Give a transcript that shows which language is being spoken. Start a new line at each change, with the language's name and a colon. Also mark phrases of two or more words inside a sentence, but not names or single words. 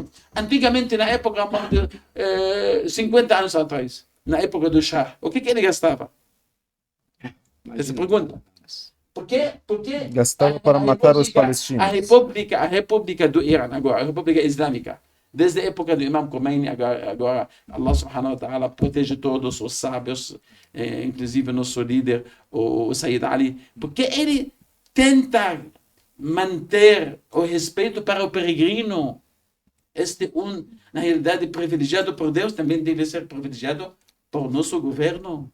Portuguese: Antigamente, na época, 50 anos atrás, na época do Shah, o que ele gastava? Essa pergunta. Porque gastava para matar os palestinos. A República do Irã, agora, a República Islâmica, Desde a época do Imam Khomeini, agora
Arabic: الله سبحانه وتعالى
Portuguese: protege todos os sábios, inclusive nosso líder, o Sayyid Ali, porque ele tenta manter o respeito para o peregrino. Na realidade, privilegiado por Deus, também deve ser privilegiado por nosso governo.